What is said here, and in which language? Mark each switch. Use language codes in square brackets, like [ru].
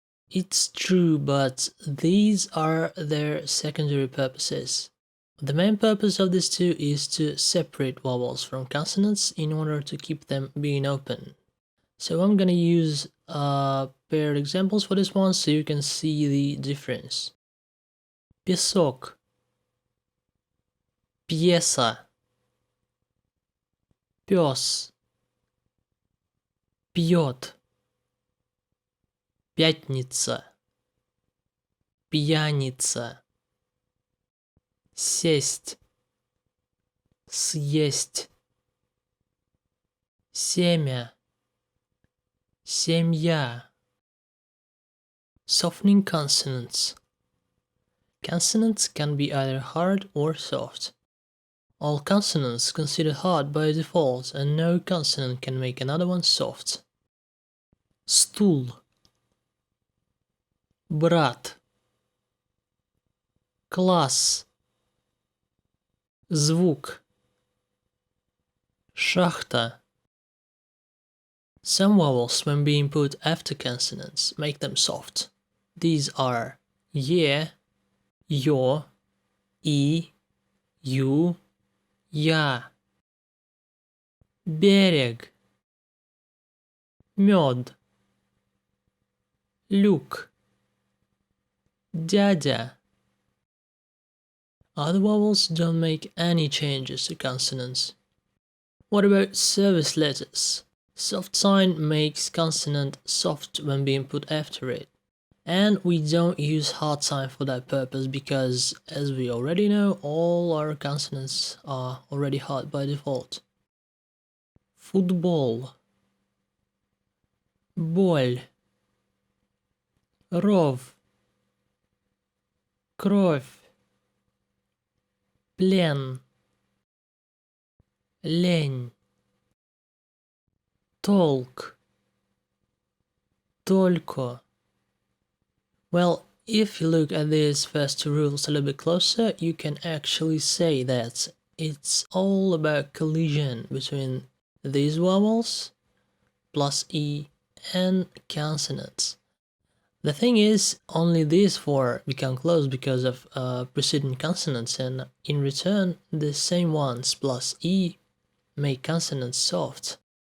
[en] It's true, but these are their secondary purposes. The main purpose of these two is to separate vowels from consonants in order to keep them being open. So I'm gonna use paired examples for this one so you can see the difference. [ru] Песок, пьеса, пёс, пьет, пятница, пьяница, сесть, съесть, семя, семья. [en] Softening consonants. Consonants can be either hard or soft. All consonants considered hard by default, and no consonant can make another one soft. [ru] Стул, брат, класс, звук, шахта. [en] Some vowels, when being put after consonants, make them soft. These are ye, yo, и, ю, я. [ru] Берег, мед, люк, дядя. [en] Other vowels don't make any changes to consonants. What about service letters? Soft sign makes consonant soft when being put after it. And we don't use hard sign for that purpose because, as we already know, all our consonants are already hard by default. [ru] Футбол, боль, ров, кровь, плен, лень, толк, только. [en] Well, if you look at these first two rules a little bit closer, you can actually say that it's all about collision between these vowels, plus E, and consonants. The thing is, only these 4 become closed because of preceding consonants, and in return, the same ones plus E make consonants soft.